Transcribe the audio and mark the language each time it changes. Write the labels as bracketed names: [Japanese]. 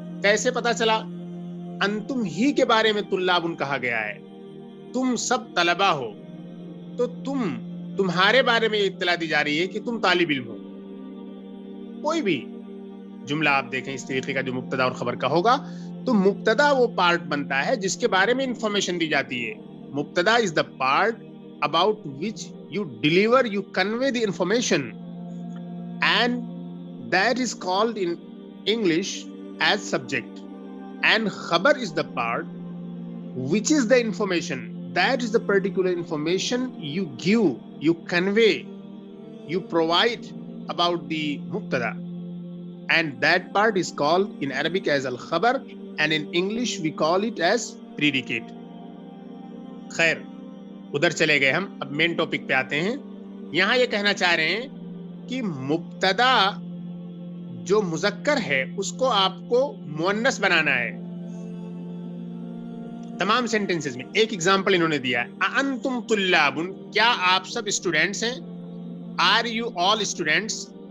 [Urdu] کیسے پتا چلا؟ انتم ہی کے بارے میں طلابن کہا گیا ہے، تم سب طلبہ ہو، تو تمہارے بارے میں یہ اطلاع دی جا رہی ہے کہ تم طالب علم ہو. کوئی بھی جملہ آپ دیکھیں اس طریقے کا جو مبتدا اور خبر کا ہوگا، تو مبتدا وہ پارٹ بنتا ہے جس کے بارے میں انفارمیشن دی جاتی ہے. [English] مبتدا is the part about which you deliver, you convey the information, and that is called in English as subject. And khabar is the part which is the information, that is the particular information you give, you convey, you provide about the mubtada, and that part is called in Arabic as al-khabar, and in English we call it as predicate. [Urdu] خیر ادھر چلے گئے ہم، اب main topic پہ آتے ہیں. یہاں یہ کہنا چاہ رہے ہیں کہ مبتدا جو مذکر ہے اس کو آپ کو مؤنث بنانا ہے تمام سینٹینسز میں. ایک ایگزامپل انہوں نے دیا ہے، [Arabic] انتم طلابن، [Urdu] کیا آپ سب اسٹوڈینٹس ہیں؟ [English] Are you all students.